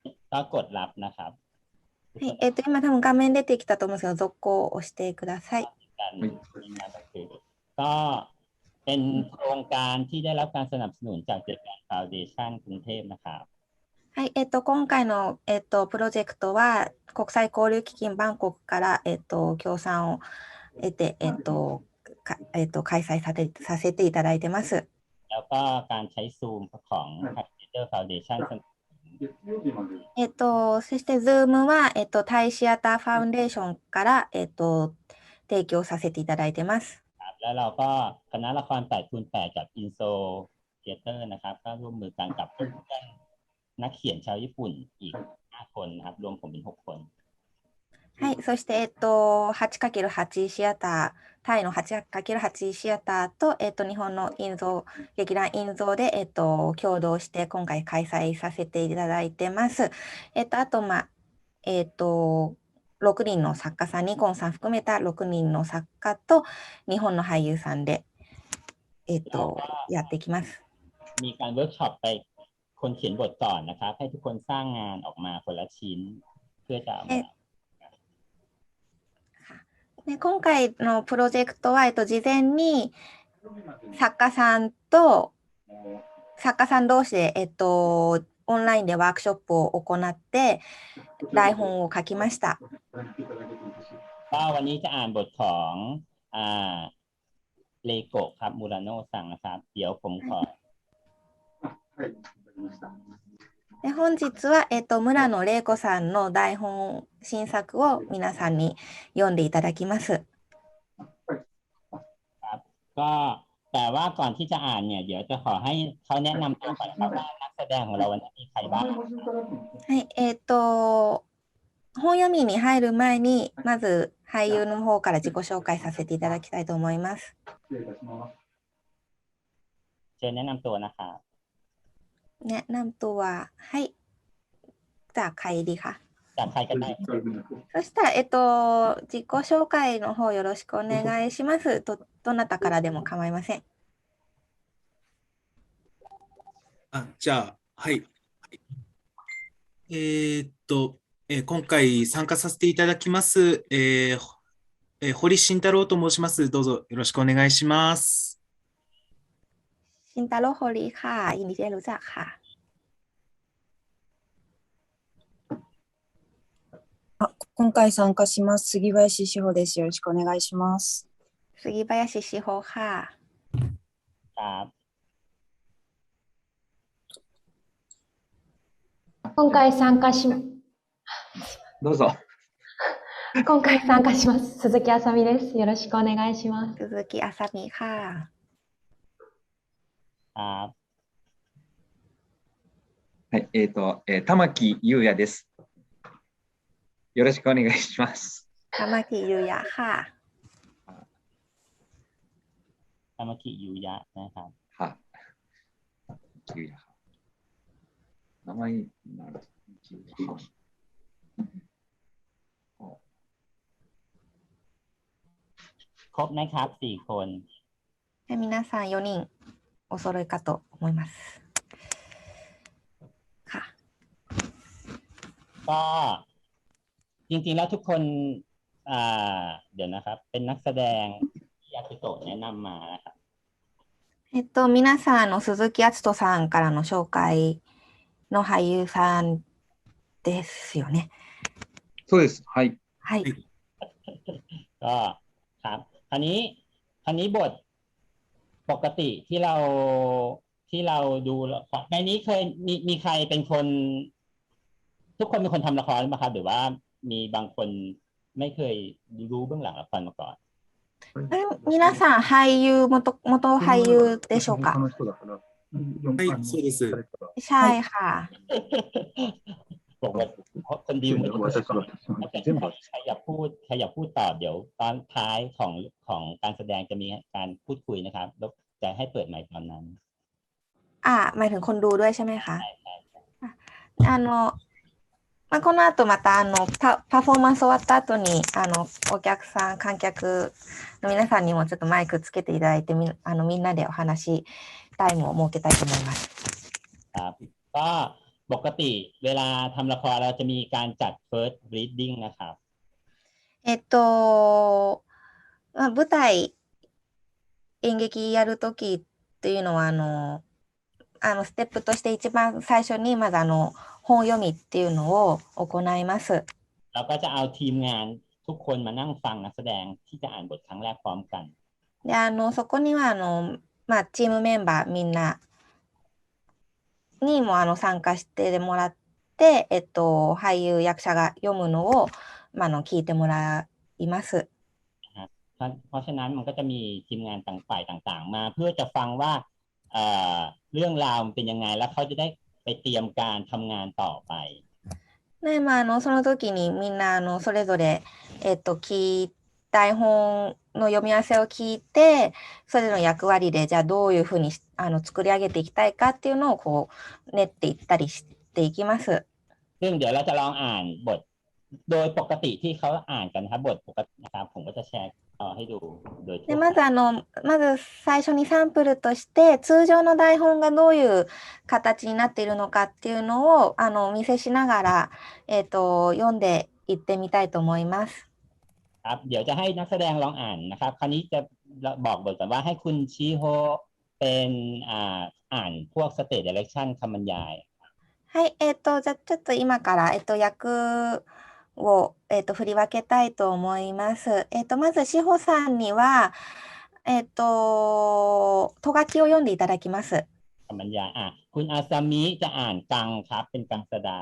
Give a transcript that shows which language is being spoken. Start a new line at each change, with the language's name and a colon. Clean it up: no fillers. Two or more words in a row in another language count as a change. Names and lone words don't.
Thai: ก็กดรับนะครับ
Japanese: はい、今多分画面出てきたと思うんですけど、続行を押してください。
Thai: ก็เป็นโครงการที่ได้รับการสนับสนุนจากเจแปนฟาวเดชั่นกรุงเทพนะครับ
Japanese: はい、今回の、プロジェクトは国際交流基金バンコクから、協賛を得て、開催させていただいてます。
Thai: แล้วก็การใช้ซูมของ Tiger Foundation
Japanese: そして Zoom は、タイシアターファウンデーションから、提供させていただいてます。
Thai: แล้วเราก็คณะละคร 8x8 กับ Inso Theater นะครับก็ร่วมมือกันกับเพื่อนนักเขียนชาวญี่ปุ่นอีก5 คนนะครับรวมผมเป็น6 คน
Japanese: はい、そして、8×8 シアター、タイの 8×8 シアターと、日本の劇団院蔵で、共同して今回開催させていただいてます。あと、6人の作家さん、ニコンさん含めた6人の作家と日本の俳優さんで、やっていきます。
Thai: มีการเวิร์กช็อปไปคนเขียนบทก่อนนะครับให้ทุกคนสร้างงานออกมาคนละชิ้นเพื่อจะ
Japanese: 今回のプロジェクトは、事前に作家さんと作家さん同士で、オンラインでワークショップを行って台本を書きました。
Thai: วันนี้จะอ่านบทของเลโกะครับมูราโนะさんนะครับเดี๋ยวผมขอ
Japanese: 本日は、村野玲子さんの台本新作を皆さんに読んでいただきます。
Thai: ก็แต่ว่าก่อนที่จะอ่านเนี่ยเดี๋ยวจะขอให้เขาแนะนำตัวก่อนครับว่านักแสดงของเราวันนี้มีใครบ้าง
Japanese: はい、本読みに入る前にまず俳優の方から自己紹介させていただきたいと思います。
Thai: เชิญแนะนำตัวนะครับ แนะนำตัวはいจากใครดีคะ จากใครก็ได้
Japanese: そしたら、自己紹介の方よろしくお願いします。どなたからでも構いません。じゃあ、はい。今回参加させていただきます、堀慎太郎と申します。どうぞよろしくお願いします。
Thai: 慎太郎堀ค่ะยินดีที่ได้รู้จักค่ะ
Japanese: 今回参加します。杉林志保です。よろしくお願いします。
Thai: 杉林志保ค่ะ
Japanese: 今回参加しどうぞ。今回参加します。鈴木あさみです。よろしくお願いします。
Thai: 鈴木あさみค่ะ
Japanese: はい、玉木優也です。よろしくお願いします。
Thai: 玉木優也ค่ะ 玉木優也นะครับ
Japanese: はい。優也。名前になる。
Thai: ครบนะครับ4 คน
Japanese: 皆さん4人お揃いかと思いますค่ะ
Thai: ก็จริงๆแล้วทุกคนเดี๋ยวนะครับเป็นนักแสดงที่อากิโตะแนะนำมานะครับ
Japanese: 皆さん鈴木敦人さんからの紹介の俳優さんですよね。そうです。はい。はい。
Thai: ก็ครับคราวนี้บทปกติที่เราดูในนี้เคยมีใครเป็นคนทุกคนเป็นคนทำละครไหมครับหรือว่ามีบางคนไม่เคยรู้เบื้องหลังละครมาก่อน
Japanese: 皆さん元俳優でしょうかはい、そうです。
Thai: ใช่ค่ะ บอกว่าคนดีไม่รู้ใครอยากพูดต่อเดี๋ยวตอนท้ายของการแสดงจะมีการพูดคุยนะครับแล้วจะให้เปิดไมค์ตอนนั้น หมายถึงคนดูด้วยใช่ไหมคะ
Japanese: この後またパフォーマンス終わった後にお客さん観客の皆さんにもちょっとマイクつけていただいてみんなでお話タイムを設けたいと思います。
Thai: ครับก็ปกติเวลาทำละครเราจะมีการจัด
English: first reading
Thai: นะครับ
Japanese: まあ、舞台、演劇やるときっていうのは、ステップとして一番最初に、まず本読みっていうのを行います。
Thai: เราก็จะเอาทีมงานทุกคนมานั่งฟังนักแสดงที่จะอ่านบทครั้งแรกพร้อมกัน
Japanese: で、そこには、まあ、チームメンバーみんなにも参加してもらって、俳優、役者が読むのを、まあ、聞いてもらいます。
Thai: เพราะฉะนั้นมันก็จะมีทีมงานต่างฝ่ายต่างๆ มาเพื่อจะฟังว่าเรื่องราวมันเป็นยังไงแล้วเขาจะได้ไปเตรียมการทำงานต่อไป
Japanese: で、まあ、その時にみんなそれぞれ、台本の読み合わせを聞いて、それぞれの役割でじゃあどういうふうに作り上げていきたいかっていうのをこう練っていったりしていきます。
Thai: ซึ่งเดี๋ยวเราจะลองอ่านบทโดยปกติที่เขาอ่านกันนะครับบทปกตินะครับผมก็จะแชร์ให้ดูโดยทั่
Japanese: で、
Thai: ว
Japanese: ま
Thai: ไป
Japanese: ずまず最初にサンプルとして通常の台本がどういう形になっているのかっていうのをお見せしながら、読んでいってみたいと思います。
Thai: ครับเดี๋ยวจะให้นักแสดงลองอ่านนะครับคราวนี้จะบอกบทก่อนว่าให้คุณชิโฮเป็นอ่านพวก
English: stage direction
Thai: คำบรรยาย
Japanese: はい、じゃあちょっと今から、役を、振り分けたいと思います。まず、志保さんには、とがきを読んでいただきます。
Thai: คำบรรยายคุณอาซามิจะอ่านกังครับเป็นกังสดาน